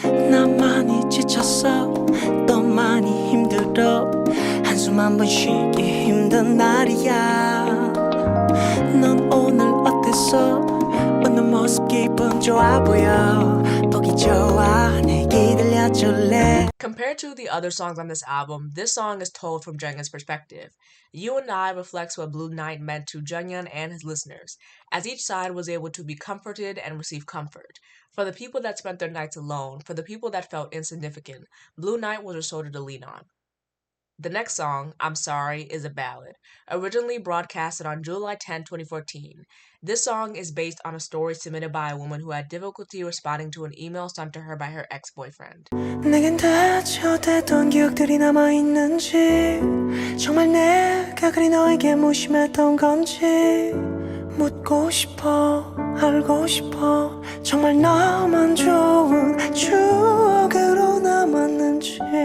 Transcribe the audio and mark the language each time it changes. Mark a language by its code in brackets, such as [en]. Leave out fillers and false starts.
[ko] 나 많이 지쳤어, 또 많이 힘들어. 한숨 한 번 쉬기 힘든 날이야. 넌 오늘 어땠어? 웃는 모습 기분 좋아 보여. 보기 좋아, 내게 들려줄래? [en] Compared to the other songs on this album, this song is told from Junghyun's perspective. You and I reflects what Blue Night meant to Junghyun and his listeners, as each side was able to be comforted and receive comfort. For the people that spent their nights alone, for the people that felt insignificant, Blue Night was a shoulder to lean on. The next song, I'm Sorry, is a ballad, originally broadcasted on July 10, 2014. This song is based on a story submitted by a woman who had difficulty responding to an email sent to her by her ex-boyfriend. [ko] 내겐 대체 어땠던 기억들이 남아있는지 정말 내가 그리 너에게 무심했던 건지 묻고 싶어 알고 싶어 정말 나만 좋은 추억으로 남았는지